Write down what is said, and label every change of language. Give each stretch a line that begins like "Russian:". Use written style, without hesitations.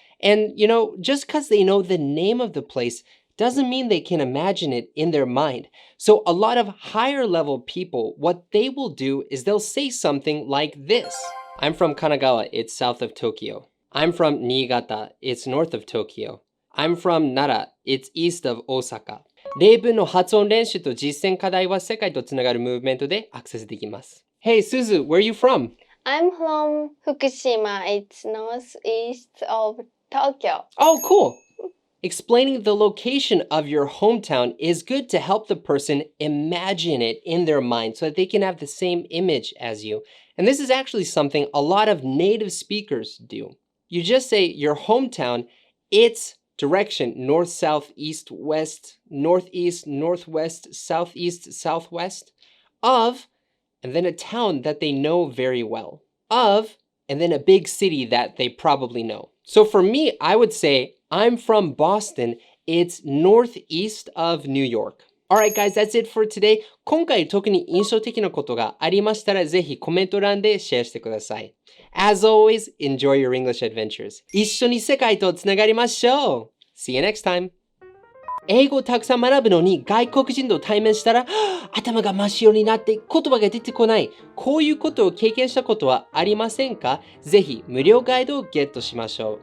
English: And, just because they know the name of the place doesn't mean they can imagine it in their mind. So a lot of higher level people, what they will do is they'll say something like this. I'm from Kanagawa, it's south of Tokyo. I'm from Niigata, it's north of Tokyo. I'm from Nara, it's east of Osaka.
Japanese: 例文の発音練習と実践課題は世界とつながるムーブメントでアクセスできます。
English: Hey Suzu, where are you from? I'm from Fukushima. It's northeast of Tokyo. Oh, cool. Explaining the location of your hometown is good to help the person imagine it in their mind so that they can have the same image as you. And this is actually something a lot of native speakers do. You just say your hometown, its direction, north, south, east, west, northeast, northwest, southeast, southwest, of, and then a town that they know very well, of, and then a big city that they probably know. So for me, I would say, I'm from Boston. It's northeast of New York. Alright guys, that's it for today.
Japanese: 今回特に印象的なことがありましたらぜひコメント欄でシェアしてください。
English: As always, enjoy your English adventures.
Japanese: 一緒に世界とつながりましょう。
English: See you next time.
Japanese: 英語をたくさん学ぶのに外国人と対面したら頭が真っ白になって言葉が出てこない。こういうことを経験したことはありませんか？ぜひ無料ガイドをゲットしましょう。